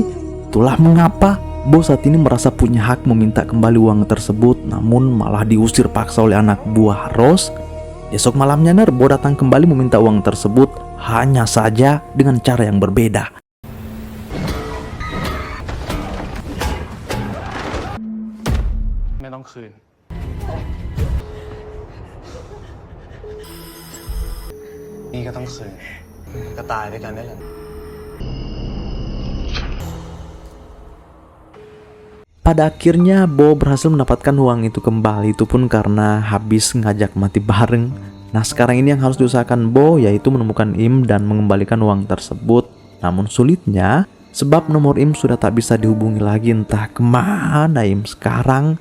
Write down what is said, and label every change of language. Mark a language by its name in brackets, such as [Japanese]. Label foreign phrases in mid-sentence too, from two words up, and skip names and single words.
[Indonesian] Itulah mengapa Bo saat ini merasa punya hak meminta kembali uang tersebut, namun malah diusir paksa oleh anak buah Ros. Esok malamnya Ner, Bo datang kembali meminta uang tersebut. hanya saja dengan cara yang berbeda. [Thai] Tidak คืน นี่ก็ต้องคืน ก็ตายด้วยกันได้แหละ [Indonesian] Pada akhirnya Bo berhasil mendapatkan uang itu kembali, itu pun karena habis ngajak mati bareng. Nah sekarang ini yang harus diusahakan Bo yaitu menemukan Im dan mengembalikan uang tersebut. Namun sulitnya sebab nomor Im sudah tak bisa dihubungi lagi, entah kemana Im sekarang.